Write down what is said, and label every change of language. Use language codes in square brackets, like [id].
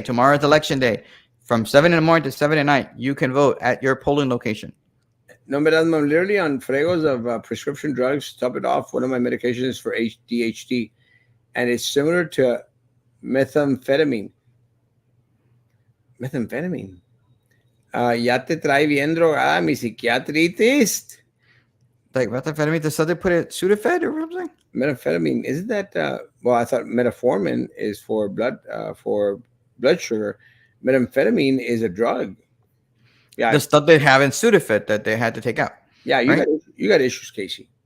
[en] Tomorrow is election day. From 7 in the morning to 7 at night, you can vote at your polling location. No, but I'm literally on fregos of prescription drugs. Top it off. One of my medications is for ADHD, and it's similar to methamphetamine. Methamphetamine. [es] Ya te trae bien drogada mi psiquiatritis. [en] Like methamphetamine, the stuff they put it Sudafed or something? Methamphetamine, isn't that? Well, I thought metformin is for blood sugar. Methamphetamine is a drug. Yeah, The stuff they have in Sudafed that they had to take out, yeah. right? You got issues, Casey.